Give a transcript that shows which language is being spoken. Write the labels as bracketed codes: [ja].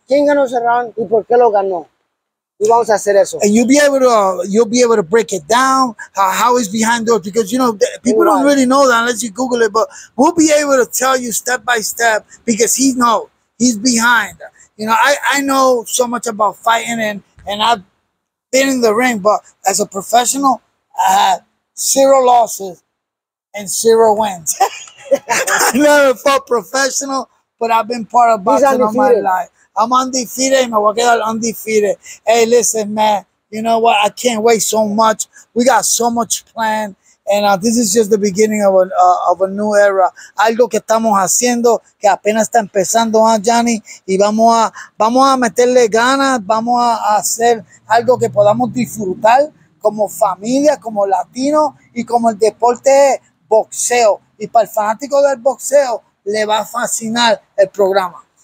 [es] ¿Quién ganó ese round y por qué lo ganó? Y vamos a hacer eso. [en] And you'll be able to break it down, how it's behind doors, because people don't really know that unless you Google it, but we'll be able to tell you step by step because he's behind. I know so much about fighting and I've been in the ring, but as a professional, I had 0 losses and 0 wins. I never fought professional, but I've been part of boxing all my life. I'm undefeated and [es] me voy a quedar [en] undefeated. Hey, listen, man, you know what? I can't wait so much. We got so much planned. And this is just the beginning of a new era. [es] Algo que estamos haciendo, que apenas está empezando, Jhonny, y vamos a meterle ganas, vamos a hacer algo que podamos disfrutar como familia, como latinos y como el deporte boxeo. Y para el fanático del boxeo le va a fascinar el programa.